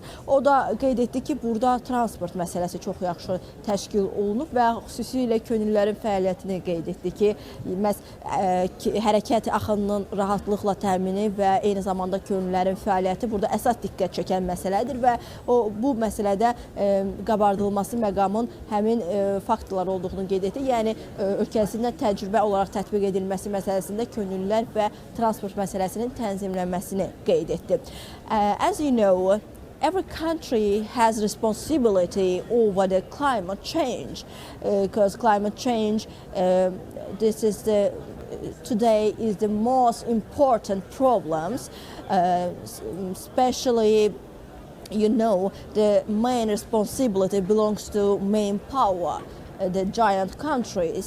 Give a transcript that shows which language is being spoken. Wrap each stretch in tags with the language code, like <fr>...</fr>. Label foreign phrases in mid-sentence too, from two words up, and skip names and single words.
<az>O da qeyd etdi ki, burada transport məsələsi çox yaxşı təşkil olunub və xüsusilə könüllülərin fəaliyyətini qeyd etdi ki, hərəkət axınının rahatlıqla təmini və eyni zamanda könüllülərin fəaliyyəti burada əsas diqqət çəkən məsələdir və bu məsələdə qabardılması məqamın həmin faktorlar olduğunu qeyd etdi. Yəni, ölkəsində təcrübə olaraq tətbiq edilməsi məsələsində könüllülər və transport məsələsinin tənzimlənməsini qeyd etdi.</az> <en>As you know, every country has responsibility over the climate change, because climate change, today is the most important problems, especially, you know, the main responsibility belongs to main power, the giant countries.</en>